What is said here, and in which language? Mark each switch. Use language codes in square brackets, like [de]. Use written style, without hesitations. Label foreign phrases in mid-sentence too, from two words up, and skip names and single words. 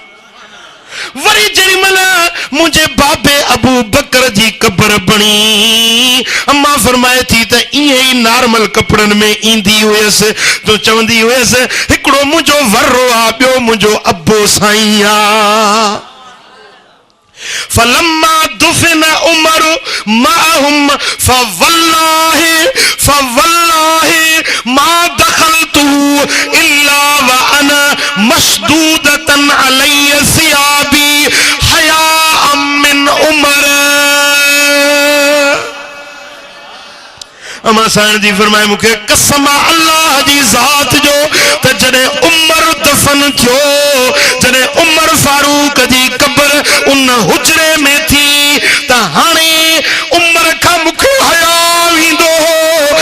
[sd] वरी जेॾीमहिल मुंहिंजे बाबे अबू बकर जी क़बर बणी अम्मा फरमाए थी त ईअं ई नॉर्मल कपड़नि में ईंदी हुयसि तो चवंदी हुयसि हिकिड़ो मुंहिंजो वर्रो आहे ॿियो मुंहिंजो अबो साईं आहे। [ar] فلما دفن عمر معهم فوالله ما دخلت إلا و أنا مشدودة علي ثيابي حياء من عمر. [sd] अमा साईं जी फरमाए मूंखे कसम अल्लाह जी ज़ात जो त जॾहिं उमर दफन थियो जॾहिं उमर फारूक जी क़बर उन हुजरे में थी त हाणे उमर खां मूंखे हया वेंदो हो